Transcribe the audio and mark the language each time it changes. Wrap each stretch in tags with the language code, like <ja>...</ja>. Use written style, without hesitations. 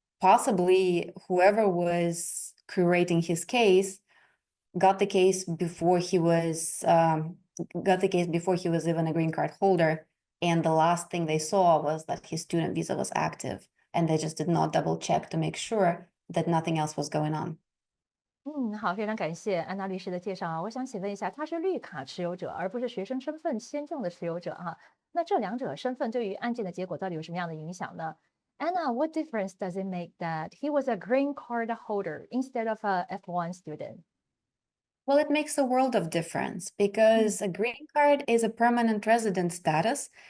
<en>possibly whoever was curating his case got the case before he was even a green card holder, and the last thing they saw was that his student visa was active, and they just did not double check to make sure that nothing else was going on.</en> <zh>好，非常感谢安娜律师的介绍啊。我想请问一下，他是绿卡持有者，而不是学生身份签证的持有者哈。那这两者身份对于案件的结果到底有什么样的影响呢？</zh> <en>Anna, what difference does it make that he was a green card holder instead of a F1 student? Well, it makes a world of difference because a green card is a permanent resident status.</en>